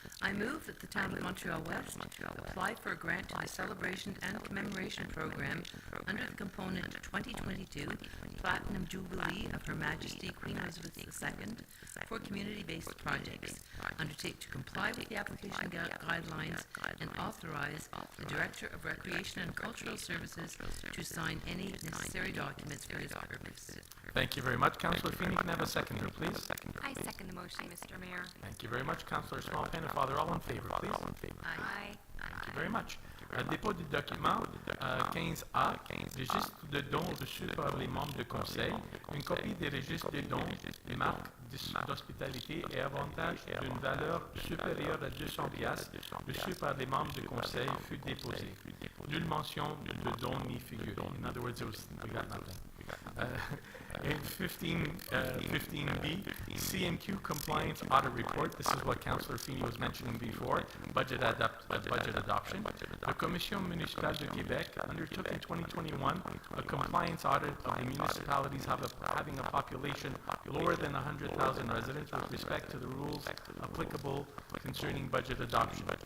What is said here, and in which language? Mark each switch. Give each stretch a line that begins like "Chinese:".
English: I move that the town of Montreal-West apply for a grant to the Celebration and Commemoration Program under the component 2022 Platinum Jubilee of Her Majesty Queen Elizabeth II for community-based projects, undertake to comply with the application guidelines, and authorize the Director of Recreation and Cultural Services to sign any necessary documents for this purpose. Thank you very much. Councillor Feeney, can I have a seconder, please? I second the motion, Mr. Mayor. Thank you very much. Councillor Small-Pennefather, all in favor, please? Aye. Thank you very much.
French: Dépôt du document 15A, registre de dons reçus par les membres du conseil. Une copie des registres de dons, des marques d'hospitalité et avantages d'une valeur supérieure à 200 piastres reçus par les membres du conseil fut déposée. Nulle mention de dons ni figure.
English: In other words, we got nothing. In 15B, CMQ compliance audit report. This is what Councillor Feeney was mentioning before. Budget adoption. The Commission Municipale de Québec undertook in 2021 a compliance audit of the municipalities having a population lower than 100,000 residents with respect to the rules applicable concerning budget adoption.